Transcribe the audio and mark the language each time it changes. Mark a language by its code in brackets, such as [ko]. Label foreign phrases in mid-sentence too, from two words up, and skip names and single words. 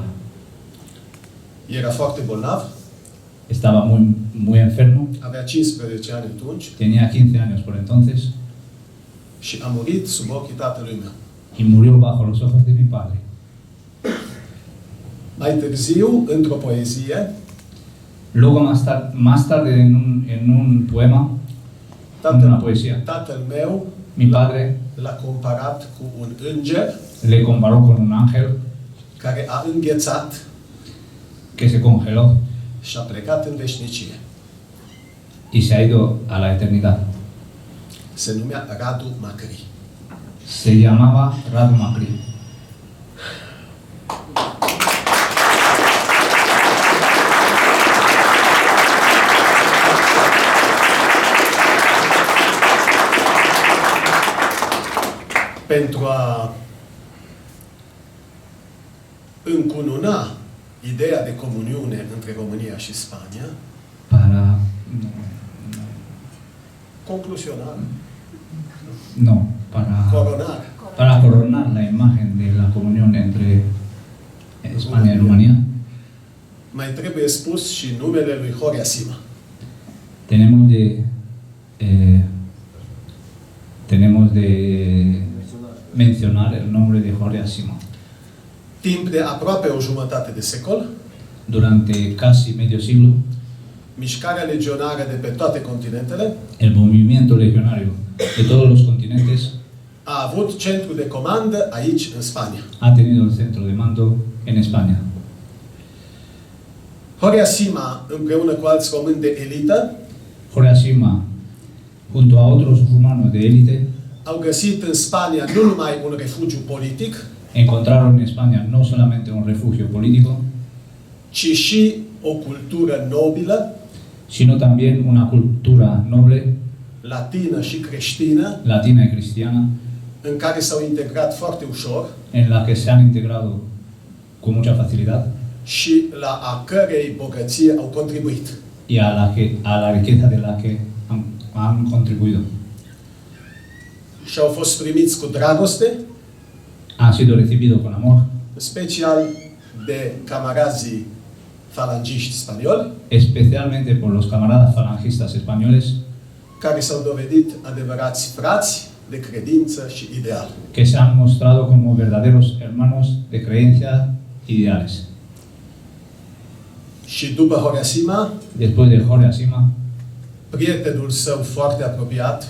[ro] Era foarte bolnav, [es] Estaba muy enfermo, [ro] avea 15 ani atunci [es] tenía 15 años por entonces, [ro] și a murit sub ochii tatălui meu. [es] y murió bajo los ojos de mi padre. [ro] Mai târziu, într-o poezie, [es] Luego, más tarde en un poema, en una poesía, [ro] tatăl meu [es] mi padre [ro] l-a comparat cu un înger [es] le comparó con un ángel [ro] care a înghețat [es] que se congeló [ro] și a plecat în veșnicie. [es] y se ha ido a la eternidad. [ro] Se numea Radu Macri. [es] Se llamaba Radu Macri. [ro] Pentru a încununa ideea de comuniune între România și Spania, [es] Para... concluzionar, No, coronar, para coronar la imagen de la comunión entre España y Rumanía, [ro] mai trebuie spus și numele lui Horea Sima. [es] tenemos de mencionar el nombre de Horea Sima. [ro] Timp de aproape o jumătate de secol, [es] Durante casi medio siglo, [ro] mișcarea legionară de pe toate continentele [es] el movimiento legionario de todos los continentes [ro] a avut centru de comandă aici, în Spania. [es] ha tenido el centro de mando en España. [ro] Horea Sima, împreună cu alți români de elită, [es] Horea Sima, junto a otros rumanos de élite, [ro] au găsit în Spania nu numai un refugiu politic, [es] encontraron en España no solamente un refugio político, [ro] ci și o cultură nobilă, [es] sino también una cultura noble, [ro] latină și creștină, [es] latina y cristiana, [ro] în care s-au integrat foarte ușor [es] en la que se han integrado con mucha facilidad [ro] și la a cărei bogăție au contribuit. [es] y a la riqueza de la que han contribuido. [ro] Și au fost primiți cu dragoste, [es] Han sido recibidos con amor, [ro] în special de camarazii falangiști spanioli, [es] especialmente por los camaradas falangistas españoles [ro] care s-au dovedit adevărați frați de credință și ideal. [es] que se han mostrado como verdaderos hermanos de creencia y ideales. [ro] Și după Horea Sima, [es] Después de Horea Sima, [ro] prietenul său foarte apropiat,